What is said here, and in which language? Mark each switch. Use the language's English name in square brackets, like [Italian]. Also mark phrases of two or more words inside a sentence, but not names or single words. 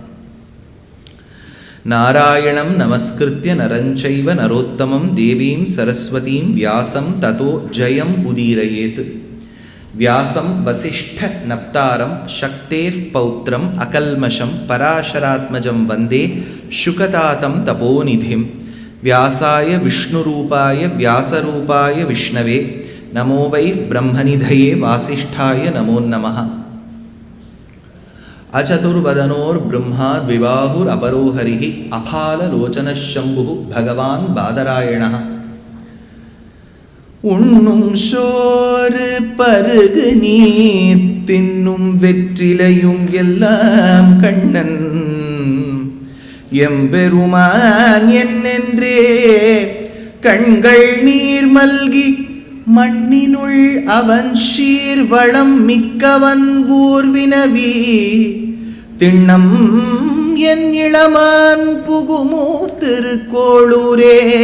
[Sanskrit] नारायणं नमस्कृत्य नरं चैव नरोत्तमं देवीं सरस्वतीं व्यासं ततो जयम् उदीरयेत् व्यासं वसिष्ठनप्तारं शक्तेः पौत्रम् अकल्मषं पराशरात्मजं वन्दे शुकतातं तपोनिधिं व्यासाय विष्णुरूपाय व्यासरूपाय विष्णवे नमो वै ब्रह्मनिधये वासिष्ठाय नमो नमः। अचतुर्वदनोर्ब्रह्मा द्विबाहुरपरो हरिः अफाललोचनः शम्भुः भगवान् बादरायणः [Tamil] உண்ணும் சோறு பருகு நீர் தின்னும் வெற்றிலையும் எல்லாம் கண்ணன் எம்பெருமான் என்னென்றே கண்கள் நீர் மல்கி மண்ணினுள் அவன் சீர்வளம் மிக்கவன் ஊர்வினவி திண்ணம் என் இளமான் புகுமூர் திருக்கோளூரே